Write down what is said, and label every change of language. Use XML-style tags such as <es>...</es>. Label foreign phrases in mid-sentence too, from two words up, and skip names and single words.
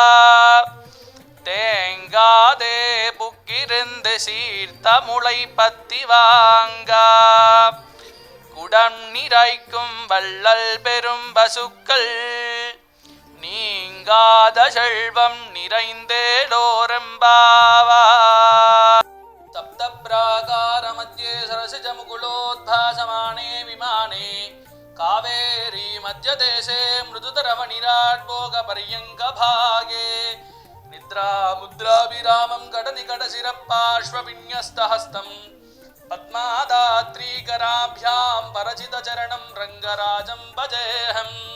<ta>தேங்காதே புக்கிருந்து சீர்த்த முளை பத்தி வாங்கா குடம் நிறைக்கும் வள்ளல் பெரும் பசுக்கள் நீங்காத செல்வம் நிறைந்தேலோரெம்பாவா</ta> <sa>सप्त प्राकार मध्ये सरसिज मुकुलोद्भासमाने विमाने कावेरी मध्यदेशे मृदुतरवनिराट्भोगपर्यङ्कभागे निद्रा मुद्राभिरामं कडनिकटशिरपार्श्वविन्यस्तहस्तं पद्मादात्रीकराभ्यां परचितचरणं रङ्गराजं भजेऽहं</sa>